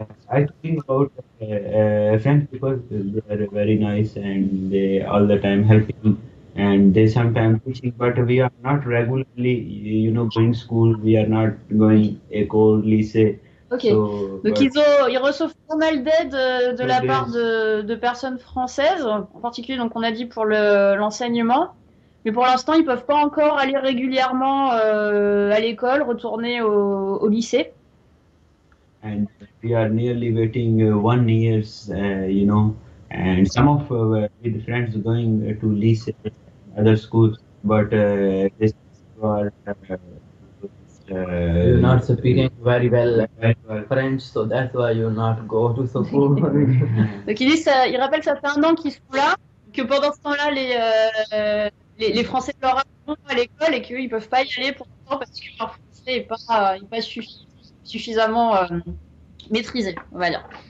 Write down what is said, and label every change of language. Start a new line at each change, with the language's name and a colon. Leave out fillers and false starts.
English: I think about French people. They are very nice, and they all the time helping, and they sometimes teaching. But we are not regularly, you know, going school. We are not going école, lycée. Ok. So,
French: donc ils reçoivent pas mal d'aide de la part de personnes françaises, en particulier. Donc on a dit pour l'enseignement, mais pour l'instant ils peuvent pas encore aller régulièrement à l'école, retourner au lycée.
English: And we are nearly waiting 1 year, you know, and some of with friends going to lycée, other schools, but this are you're not speaking very well French, so that's why you not go to school.
French: Donc ils rappellent que ça fait 1 an qu'ils sont là, que pendant ce temps-là les Français de leur âge vont à l'école et qu'eux ils peuvent pas y aller pour l'instant parce que leur français est pas suffisamment maîtrisé, on va dire.